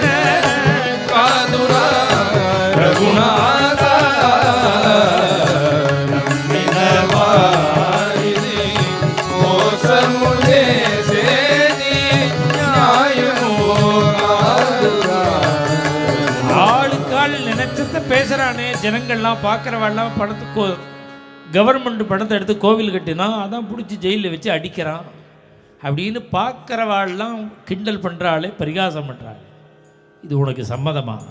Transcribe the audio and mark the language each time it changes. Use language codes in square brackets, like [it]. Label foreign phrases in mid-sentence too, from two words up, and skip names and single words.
[te] కాదురా రఘునాథ. నమ్మిన వారిని మోసము చేసేది న్యాయము కాదురా. [ta] ஆளுக்காள் நினைச்சத பேசுறானே, ஜனங்கள்லாம் பார்க்குறவாள்லாம் படத்துக்கு கவர்மெண்ட் படத்தை எடுத்து கோவில் கட்டினா அதான் பிடிச்சி ஜெயிலில் வச்சு அடிக்கிறான் அப்படின்னு பார்க்குறவாள்லாம் கிண்டல் பண்ணுறாளே, பரிகாசம் பண்ணுறாள். இது உனக்கு சம்மதமா?